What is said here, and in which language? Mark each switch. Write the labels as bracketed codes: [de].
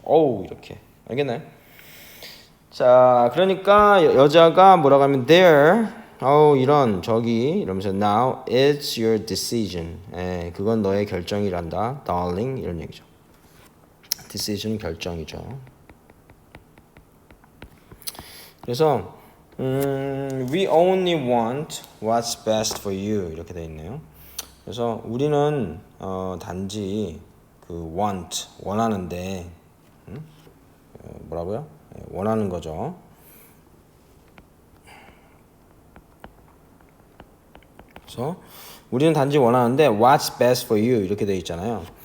[ko] 어우 이렇게 알겠나요? 자, 그러니까 여자가 뭐라고 하면 there 이런 저기 이러면서 [en] now it's your decision. [ko] 그건 너의 결정이란다. darling 이런 얘기죠. decision 결정이죠. [en] 그래서 we only want what's best for you [ko] 이렇게 돼 있네요. 그래서 우리는 단지 그 want 원하는데 뭐라고요? 원하는 거죠. 그래서 우리는 단지 원하는데 [en] what's best for you [ko] 이렇게 돼 있잖아요.